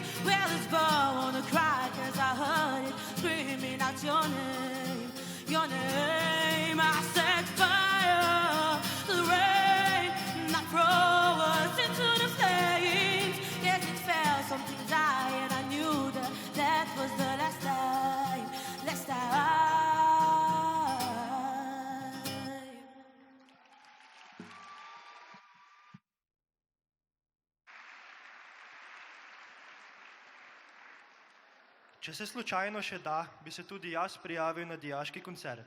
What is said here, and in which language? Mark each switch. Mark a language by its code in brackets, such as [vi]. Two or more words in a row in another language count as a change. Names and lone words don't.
[en] Well, it's born on a cry, 'cause I heard it screaming out your name. I set fire to the rain, and I throw us into the flames. Yes, it felt something die, and I knew that was the last time. [sl] Če se slučajno še da, bi se tudi jaz prijavil na dijaški koncert.